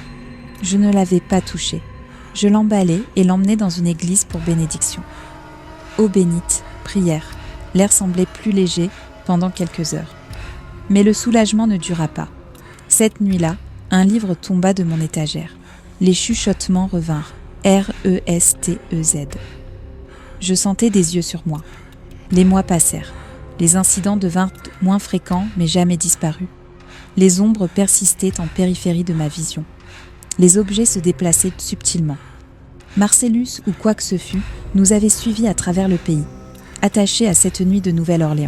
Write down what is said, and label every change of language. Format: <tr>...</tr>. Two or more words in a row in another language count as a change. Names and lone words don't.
<fr>Je ne l'avais pas touchée. Je l'emballai et l'emmenai dans une église pour bénédiction. Eau bénite, prière. L'air semblait plus léger pendant quelques heures. Mais le soulagement ne dura pas. Cette nuit-là, un livre tomba de mon étagère. Les chuchotements revinrent. R-E-S-T-E-Z. Je sentais des yeux sur moi. Les mois passèrent. Les incidents devinrent moins fréquents, mais jamais disparus. Les ombres persistaient en périphérie de ma vision. Les objets se déplaçaient subtilement. Marcellus, ou quoi que ce fût, nous avait suivis à travers le pays, attachés à cette nuit de Nouvelle-Orléans.</fr>